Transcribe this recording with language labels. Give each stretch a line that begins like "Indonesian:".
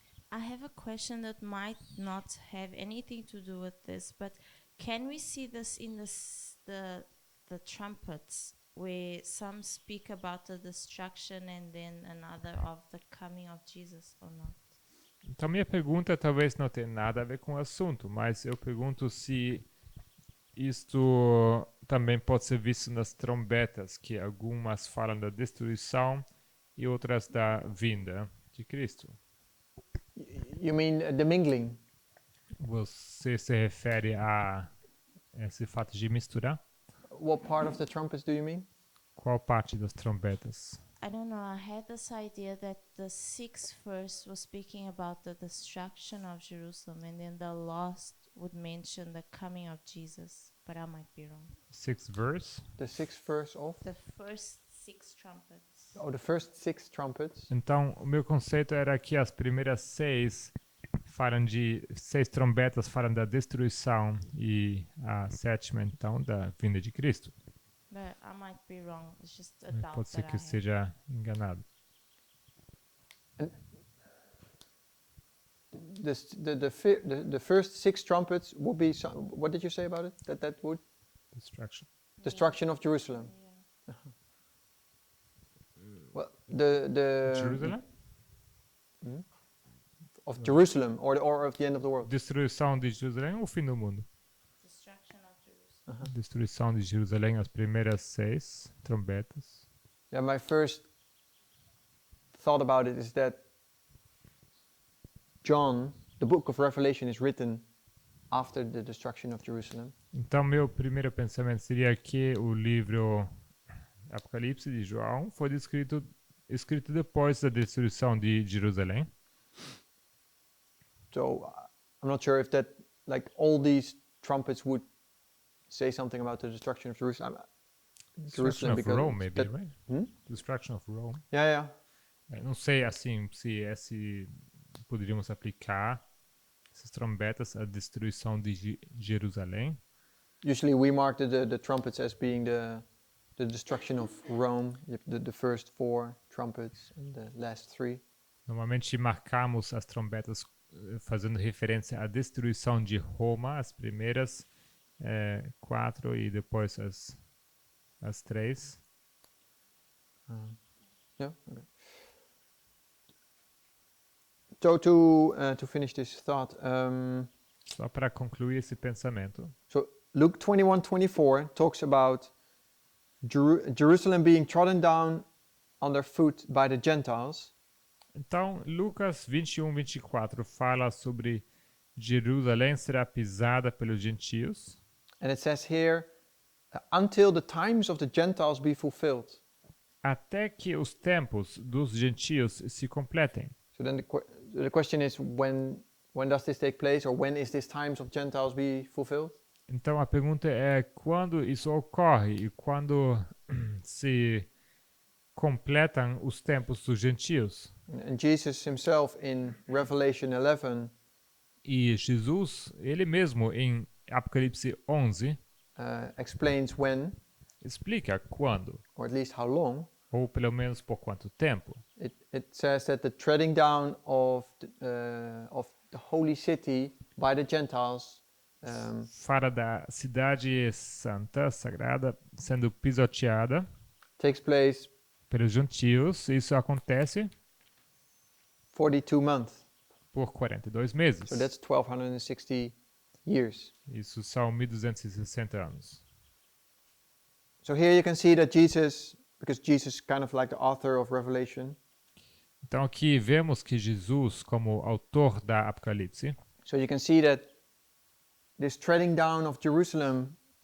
English: I have a question that might not have anything to do with this, but can we see this in the trumpets, where some speak about the destruction and then another of the coming of Jesus, or not?
Portuguese: Então minha pergunta talvez não tenha nada a ver com o assunto, mas eu pergunto se isto também pode ser visto nas trombetas, que algumas falam da destruição e outras da vinda de Cristo.
English: You mean the mingling?
Portuguese: Você se refere a esse fato de misturar?
English: What part of the trumpets do you mean?
Portuguese: Qual parte das trombetas?
English: I don't know. I had this idea that the 6th verse was speaking about the destruction of Jerusalem, and then the last would mention the coming of Jesus. But I might be wrong. Sixth verse. The sixth verse of? The first 6 trumpets. Oh, the first 6 trumpets.
Portuguese: Então, o meu conceito era que as primeiras 6 falam de 6 trombetas, falam da destruição e a sétima, então, da vinda de Cristo.
English: But I might be wrong. It's just a doubt
Portuguese: Pode ser
English: that I
Portuguese: que eu
English: have.
Portuguese: esteja enganado.
English: The first 6 trumpets would be what did you say about it? That would Destruction. destruction of Jerusalem. Yeah. Well, the Jerusalem? of Jerusalem or of the end of the world.
Portuguese: Destruição de Jerusalém ou o fim do mundo?
English: Destruction of Jerusalem.
Portuguese: Destruição de Jerusalém, as primeiras 6 trombetas.
English: Yeah, my first thought about it is that John, the book of Revelation, is written after the destruction of Jerusalem.
Portuguese: Então, meu primeiro pensamento seria que o livro Apocalipse de João foi escrito depois da destruição de Jerusalém.
English: So I'm not sure if that, like, all these trumpets would say something about the destruction of Jerusalem. Destruction of because Rome, maybe, that- right? Destruction of Rome. Yeah.
Portuguese: Não sei, assim, se poderíamos aplicar essas trombetas à destruição de Jerusalém.
English: Usually we mark the trumpets as being the destruction of Rome, the first 4 trumpets and the last 3.
Portuguese: Normalmente marcamos as trombetas fazendo referência à destruição de Roma, as primeiras 4 e depois as 3.
English: Yeah. Okay. So to finish this thought,
Portuguese: Só para concluir esse pensamento.
English: so Luke 21:24 talks about Jerusalem being trodden down underfoot by the Gentiles,
Portuguese: Então, Lucas 21:24 fala sobre Jerusalém será pisada pelos gentios,
English: and it says here, until the times of the Gentiles be fulfilled.
Portuguese: até que os tempos dos gentios se completem.
English: So then the question is, when does this take place, or when is this times of Gentiles be fulfilled?
Portuguese: Então, a pergunta é quando isso ocorre e quando se completam os tempos dos gentios.
English: And Jesus himself in Revelation 11
Portuguese: E Jesus, ele mesmo, em Apocalipse 11,
English: explains when,
Portuguese: explica quando,
English: or at least how long.
Portuguese: ou pelo menos por quanto tempo.
English: It says that the treading down of the holy city by the Gentiles
Portuguese: Fala da cidade santa, sagrada, sendo pisoteada
English: takes place
Portuguese: pelos gentios. Isso acontece
English: 42 months.
Portuguese: por 42 meses.
English: So that's 1260 years.
Portuguese: Isso são 1260 anos.
English: So here you can see that Jesus, because Jesus is kind of like the author of Revelation,
Portuguese: Então aqui vemos que Jesus, como autor da Apocalipse,
English: so you can see that this treading down of Jerusalem